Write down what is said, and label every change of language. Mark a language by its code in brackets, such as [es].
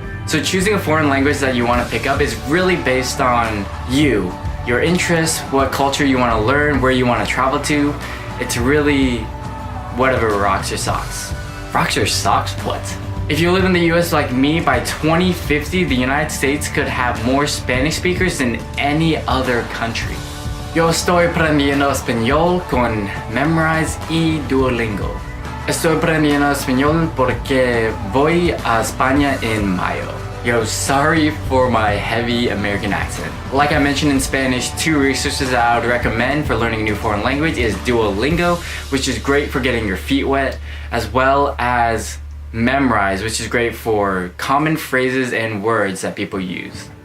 [en] So choosing a foreign language that you want to pick up is really based on you, your interests, what culture you want to learn, where you want to travel to. It's really whatever rocks your socks. Rocks your socks? What? If you live in the US like me, by 2050, the United States could have more Spanish speakers than any other country. [es] Yo estoy aprendiendo español con Memrise y Duolingo. Estoy aprendiendo español porque voy a España en mayo. [en] Yo, sorry for my heavy American accent. Like I mentioned in Spanish, 2 resources that I would recommend for learning a new foreign language is Duolingo, which is great for getting your feet wet, as well as Memrise, which is great for common phrases and words that people use.